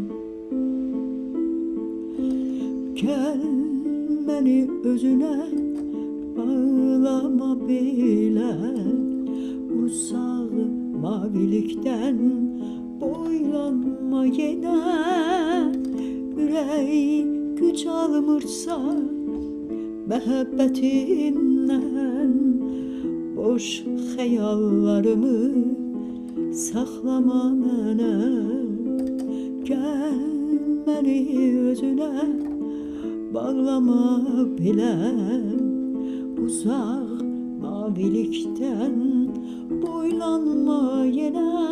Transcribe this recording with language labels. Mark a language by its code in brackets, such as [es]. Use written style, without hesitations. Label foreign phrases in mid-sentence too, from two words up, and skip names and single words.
[tr] Gel beni özüne bağlama bile, uzaq mavilikten boylanma yine. [az] Ürək güc almırsa məhəbbətindən, boş xəyallarımı saxlama mənə. Gəl məni özünə bağlama biləm, uzaq mavilikdən boylanma yenə.